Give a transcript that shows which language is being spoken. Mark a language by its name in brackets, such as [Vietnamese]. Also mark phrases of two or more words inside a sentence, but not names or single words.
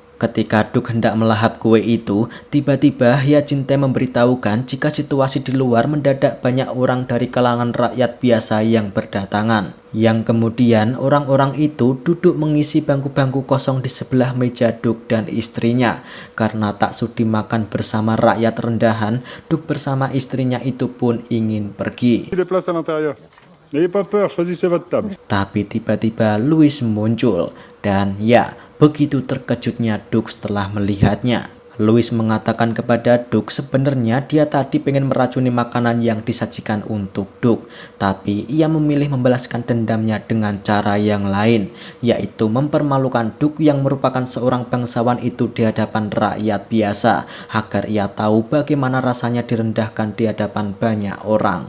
[Indonesian] Ketika Duke hendak melahap kue itu, tiba-tiba Hyacinthe memberitahukan jika situasi di luar mendadak banyak orang dari kalangan rakyat biasa yang berdatangan. Yang kemudian orang-orang itu duduk mengisi bangku-bangku kosong di sebelah meja Duke dan istrinya. Karena tak sudi makan bersama rakyat rendahan, Duke bersama istrinya itu pun ingin pergi. [French] Des places à l'intérieur. N'ayez pas peur, choisissez votre table. [Indonesian] Tapi tiba-tiba Louis muncul, dan ya, begitu terkejutnya Duke setelah melihatnya. Louis mengatakan kepada Duke sebenarnya dia tadi pengen meracuni makanan yang disajikan untuk Duke, tapi ia memilih membalaskan dendamnya dengan cara yang lain, yaitu mempermalukan Duke yang merupakan seorang bangsawan itu di hadapan rakyat biasa, agar ia tahu bagaimana rasanya direndahkan di hadapan banyak orang.